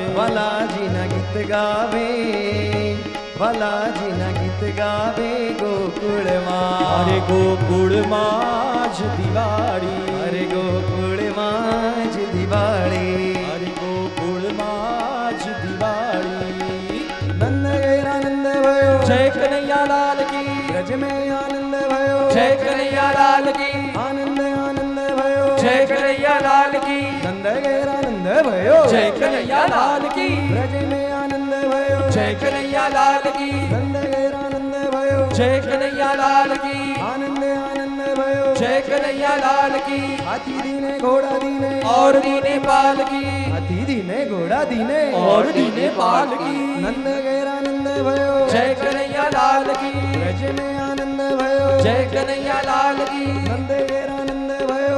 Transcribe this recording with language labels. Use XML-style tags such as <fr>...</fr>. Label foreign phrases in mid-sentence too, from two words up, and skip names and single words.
<gu>વાલાજીના ગીત ગાવે વાલાજીના ગીત ગાવે ગોકુળમાં હરે ગોકુળમાં જ દિવાળી હરે ગોકુળમાં જ દિવાળી હરે ગોકુળમાં જ દિવાળી</gu> <hi>नंद घेर आनंद भयो जय कनैया लाल की ब्रज में आनंद भयो जय कनैया लाल की आनंद आनंद भयो जय कनैया लाल की नंद घेर आनंद भयो जय कनैया लाल की ब्रज में आनंद भयो जय कनैया लाल की नंद घेर आनंद भयो जय कनैया लाल की आनंद आनंद भयो जय कनैया लाल की हाथी दीने घोड़ा दीने और दीने पाल की हाथी दीने घोड़ा दीने और दीने पाल की नंद घेर आनंद भयो जय कन्हैया लाल की ब्रज में आनंद भयो जय कन्हैया लाल की नंद घेर आनंद भयो</hi>